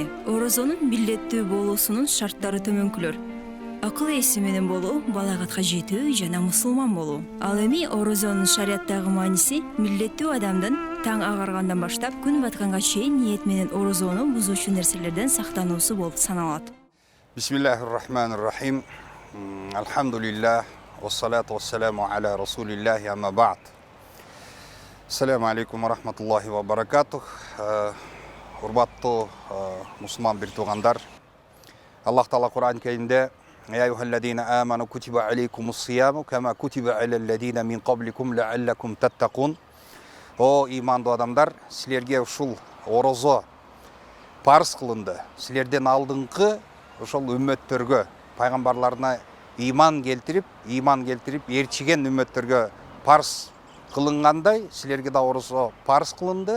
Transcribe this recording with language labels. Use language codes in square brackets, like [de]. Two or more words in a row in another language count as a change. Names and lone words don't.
[ky] Орозонун милдеттүү болуусунун шарттары төмөнкүлөр. Акыл эси менен болуу, балагатка жетүү жана мусулман болуу. Ал эми орозонун шариаттагы мааниси милдеттүү адамдын таң агаргандан баштап күн батканга чейин ниет менен орозону бузуучу нерселерден сактануусу болуп саналат. [ar] بسم الله الرحمن الرحيم. الحمد لله، والصلاة والسلام على رسول الله، أما بعد. السلام عليكم ورحمة الله وبركاته. [ky] Урбаттуу мусулман бир туугандар. Аллах Таала Кур'ан Каримде [ar] يا أيها الذين آمنوا كتب عليكم الصيام كما كتب على الذين من قبلكم لعلكم تتقون. [ky] О имандуу адамдар, силерге ушул орозо парыз кылынды. Силерден алдыңкы ошол үммөттөргө, пайгамбарларына иман келтирип, ээрчиген үммөттөргө парыз кылынгандай, силерге да орозо парыз кылынды.